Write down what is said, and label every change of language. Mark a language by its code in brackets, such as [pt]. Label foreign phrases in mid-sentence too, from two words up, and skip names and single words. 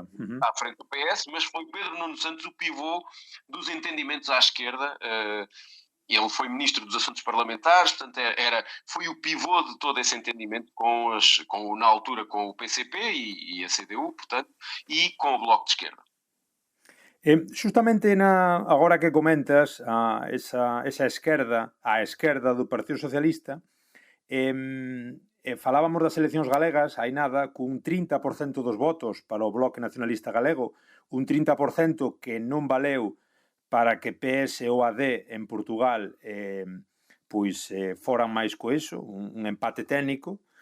[pt] Costa à frente do PS, mas foi Pedro Nuno Santos o pivô dos entendimentos à esquerda. Ele foi ministro dos Assuntos Parlamentares, portanto foi o pivô de todo esse entendimento na altura com o PCP e a CDU, portanto, e com o Bloco de Esquerda. [gl] Justamente agora que comentas esa esquerda, a esquerda do Partido Socialista, falábamos das eleccións galegas, hai nada, cun 30% dos votos para o Bloque Nacionalista Galego, un 30% que non valeu para que PS ou AD en Portugal foran máis coeso, un empate técnico.